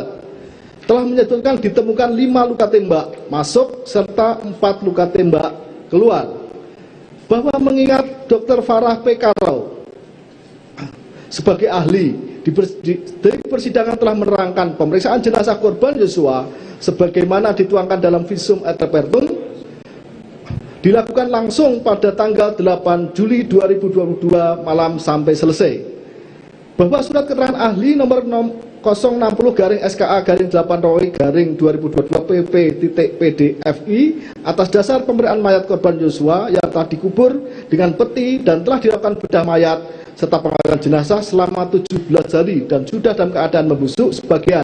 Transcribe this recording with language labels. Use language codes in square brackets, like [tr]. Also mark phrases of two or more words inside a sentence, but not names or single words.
[id] Telah menyebutkan ditemukan 5 luka tembak masuk serta 4 luka tembak keluar. Bahwa mengingat Dr. Farah P. Karau sebagai ahli dari persidangan telah menerangkan pemeriksaan jenazah korban Yosua sebagaimana dituangkan dalam [la] visum et repertum [id] dilakukan langsung pada tanggal 8 Juli 2022 malam sampai selesai. Bahwa surat keterangan ahli nomor 060-SKA-8 Romawi 2022 PP.PDFI atas dasar pemeriksaan mayat korban Yosua yang telah dikubur dengan peti dan telah dilakukan bedah mayat serta pengangkatan jenazah selama 17 hari dan sudah dalam keadaan membusuk sebagian.